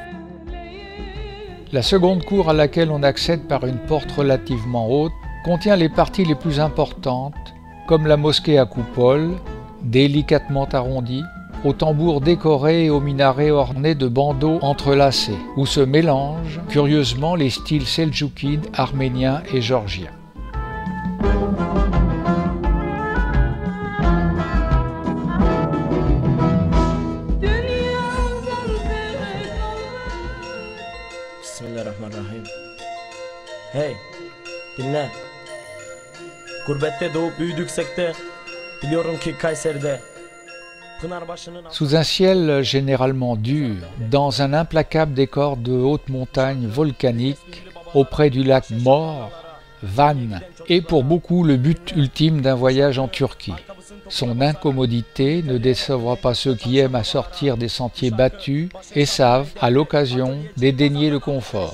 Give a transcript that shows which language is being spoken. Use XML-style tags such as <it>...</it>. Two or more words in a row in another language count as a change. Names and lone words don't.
<fr>La seconde cour à laquelle on accède par une porte relativement haute contient les parties les plus importantes, comme la mosquée à coupole, délicatement arrondie, aux tambours décorés et aux minarets ornés de bandeaux entrelacés, où se mélangent curieusement les styles seldjoukides, arméniens et géorgiens.</fr> <ar>Bismillahirrahmanirrahim.</ar> <tr>Hey, dinle. Gurbette doğup büyüdüksek de biliyorum ki Kayseri'de</tr> <fr>Sous un ciel généralement dur, dans un implacable décor de hautes montagnes volcaniques, auprès du lac Mor, Van est pour beaucoup le but ultime d'un voyage en Turquie. Son incommodité ne décevra pas ceux qui aiment à sortir des sentiers battus et savent, à l'occasion, dédaigner le confort.</fr>